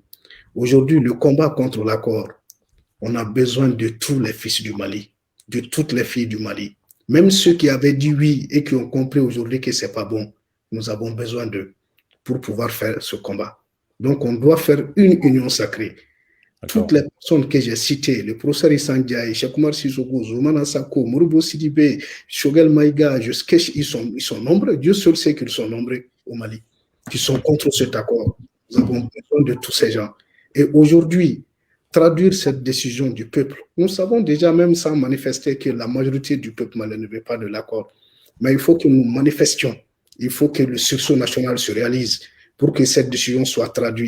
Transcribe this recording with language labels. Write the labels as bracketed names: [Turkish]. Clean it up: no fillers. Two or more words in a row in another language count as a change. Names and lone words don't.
[French] Aujourd'hui, le combat contre l'accord, on a besoin de tous les fils du Mali, de toutes les filles du Mali. Même ceux qui avaient dit oui et qui ont compris aujourd'hui que ce n'est pas bon, nous avons besoin d'eux pour pouvoir faire ce combat. Donc, on doit faire une union sacrée. Toutes les personnes que j'ai citées, le professeur Issa Ndiaye, Cheikh Oumar Sissoko, Zoumana Sako, Mouroubo Sidibé, Shogel Maïga, ils sont nombreux. Dieu seul sait qu'ils sont nombreux au Mali, qui sont contre cet accord. Nous avons besoin de tous ces gens. Et aujourd'hui, traduire cette décision du peuple, nous savons déjà, même sans manifester, que la majorité du peuple malien ne veut pas de l'accord. Mais il faut que nous manifestions. Il faut que le sursaut national se réalise pour que cette décision soit traduite.